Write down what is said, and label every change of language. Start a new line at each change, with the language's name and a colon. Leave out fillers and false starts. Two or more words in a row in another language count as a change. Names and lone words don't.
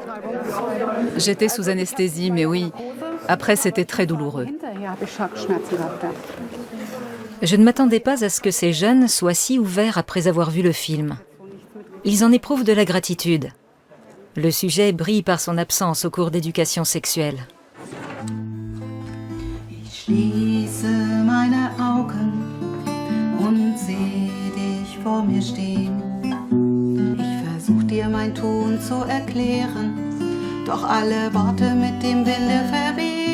French: J'étais sous anesthésie, mais oui. Après, c'était très douloureux. Je ne m'attendais pas à ce que ces jeunes soient si ouverts après avoir vu le film. Ils en éprouvent de la gratitude. Le sujet brille par son absence au cours d'éducation sexuelle.
German: Ich schließe meine Augen und sehe dich vor mir stehen. Ich versuch dir mein Tun zu erklären, doch alle Worte mit dem Winde verwehen.